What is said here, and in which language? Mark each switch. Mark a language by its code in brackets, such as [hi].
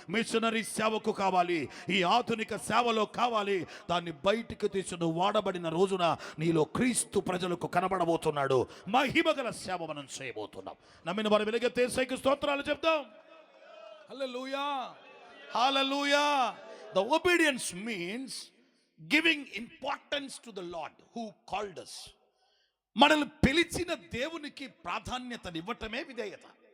[te] Machinery సేవకు కావాలి, ఈ ఆధునిక సేవలో కావాలి. దాన్ని బయటికి తీసి నువ్వు వాడబడిన రోజున నీలో క్రీస్తు ప్రజలకు కనబడబోతున్నాడు. మహిమగల సేవ మనం చేయబోతున్నాం. నమ్మిన వారు వెలుగెత్తే యేసుకి స్తోత్రాలు చెప్తాం. హల్లెలూయా, హల్లెలూయా. [en] The obedience means giving importance to the Lord who called us. [te] మనల్ని పిలిచిన దేవునికి ప్రాధాన్యతనివ్వటమే విధేయత.